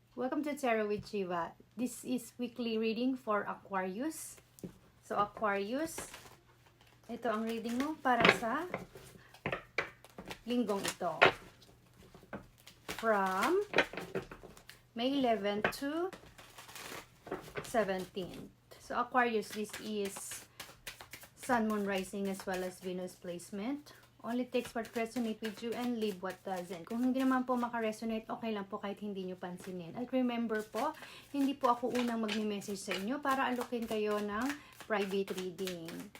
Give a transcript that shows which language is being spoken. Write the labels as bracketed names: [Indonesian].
[English] Welcome to Tarot with Shiva. This is weekly reading for Aquarius. [Filipino] So Aquarius, ito ang reading mo para sa linggong ito. [English] From May 11th to 17th. So Aquarius, this is Sun, Moon, Rising as well as Venus placement. Only takes what resonate with you and leave what doesn't. [Filipino] Kung hindi naman po makaresonate, okay lang po kahit hindi nyo pansinin. At remember po, hindi po ako unang magme-message sa inyo para alokin kayo ng private reading.